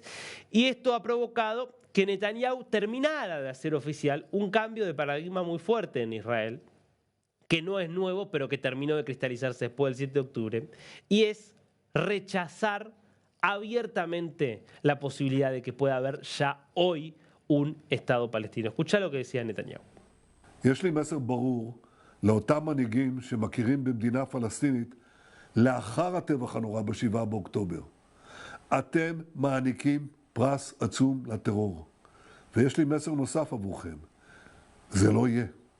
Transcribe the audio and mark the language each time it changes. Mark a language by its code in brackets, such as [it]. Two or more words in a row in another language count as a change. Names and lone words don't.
[es] Y esto ha provocado que Netanyahu terminara de hacer oficial un cambio de paradigma muy fuerte en Israel, que no es nuevo, pero que terminó de cristalizarse después del 7 de octubre, y es rechazar abiertamente la posibilidad de que pueda haber ya hoy un Estado palestino. Escucha lo que decía Netanyahu. [he] יש לי מסר ברור לאותם מנהיגים שמכירים במדינה פלסטינית לאחר הטבח הנורא ב7 באוקטובר. אתם מעניקים פרס עצום לטרור. ויש לי מסר נוסף עבורכם. זה לא יהיה.